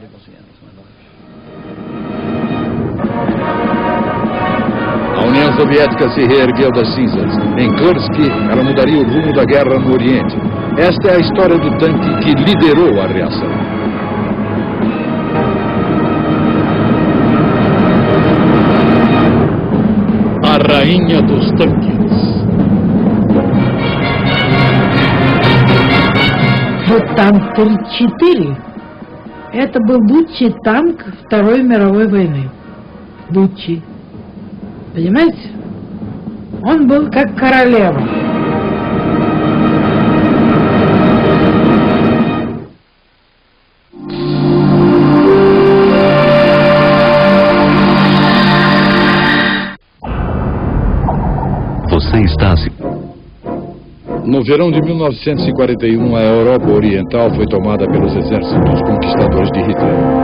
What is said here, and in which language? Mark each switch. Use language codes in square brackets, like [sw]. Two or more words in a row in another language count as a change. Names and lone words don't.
[pt] A União Soviética se reergueu das cinzas. Em Kursk, ela mudaria o rumo da guerra no Oriente. Esta é a história do tanque que liderou a reação. A rainha dos tanques. [ru] Вот танк 34. Это был лучший танк Второй мировой войны. Лучший. Понимаете? Он был как королева. [pt] Você está se... No verão de 1941, a Europa Oriental foi tomada pelos exércitos conquistadores de Hitler.